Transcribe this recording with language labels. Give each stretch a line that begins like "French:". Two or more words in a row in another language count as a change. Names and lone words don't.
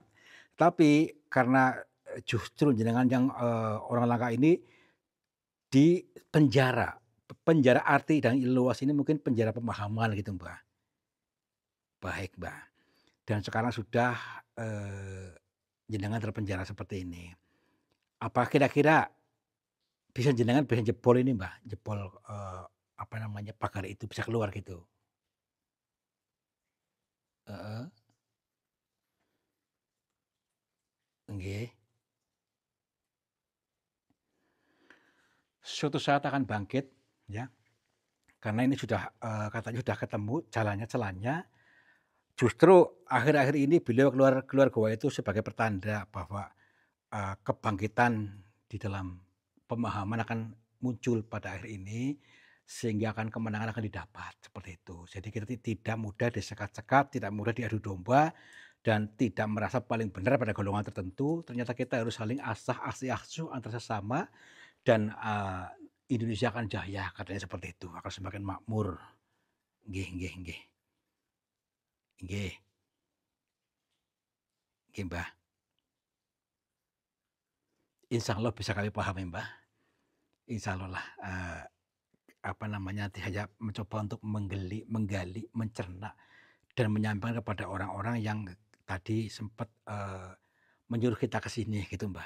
Indonesian: Tapi karena, justru jenengan yang, orang langka ini di penjara, penjara arti dan luas ini mungkin penjara pemahaman gitu, Mbak. Baik, Mbak. Dan sekarang sudah, jenengan terpenjara seperti ini. Apa kira-kira jenengan bisa jebol ini, Mbak, jebol, apa namanya, pagar itu bisa keluar gitu? Heeh, nggih. Suatu saat akan bangkit ya, karena ini sudah, katanya sudah ketemu jalannya, celahnya. Justru akhir-akhir ini beliau keluar keluar goa itu sebagai pertanda bahwa, kebangkitan di dalam pemahaman akan muncul pada akhir ini, sehingga kemenangan akan didapat, seperti itu. Jadi kita tidak mudah disekat-sekat, tidak mudah diadu domba, dan tidak merasa paling benar pada golongan tertentu. Ternyata kita harus saling asah asuh antar sesama dan, Indonesia akan jaya, katanya seperti itu, akan semakin makmur.
Javanese: Nggih nggih nggih. Nggih nggih, Mbah.
Indonesian: Insyaallah bisa kami pahami, Mbah. Insyaallah lah, apa namanya, nanti hanya mencoba untuk menggali, mencerna, dan menyampaikan kepada orang-orang yang tadi sempat, menyuruh kita ke sini gitu, Mbah.